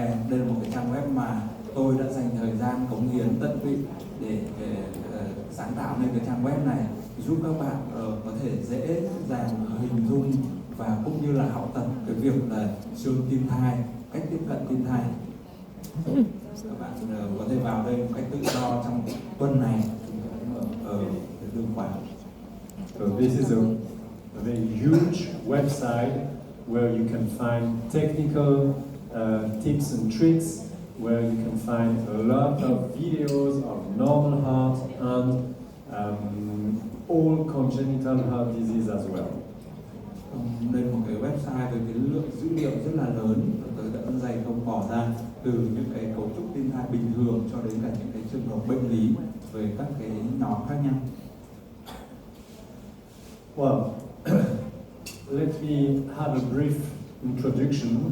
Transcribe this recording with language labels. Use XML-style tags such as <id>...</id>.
<vi>Đây là một cái trang web mà tôi đã dành thời gian cống hiến tận tụy để sáng tạo nên cái trang web này, giúp các bạn có thể dễ dàng hình dung và cũng như là học tập cái việc là siêu tim thai, cách tiếp cận tim thai. Các bạn có thể vào đây một cách tự do trong tuần này ở đường khoản.</vi> <en>So this is a very huge website where you can find technical tips and tricks, where you can find a lot of videos of normal heart and all congenital heart disease as well.</en> <vi>Đây là một cái website với cái lượng dữ liệu rất là lớn, tôi đã dày công bỏ ra từ những cái cấu trúc tim thai bình thường cho đến cả những cái trường hợp bệnh lý về các cái nhóm khác nhau.</vi> <en>Well, let me have a brief introduction</en>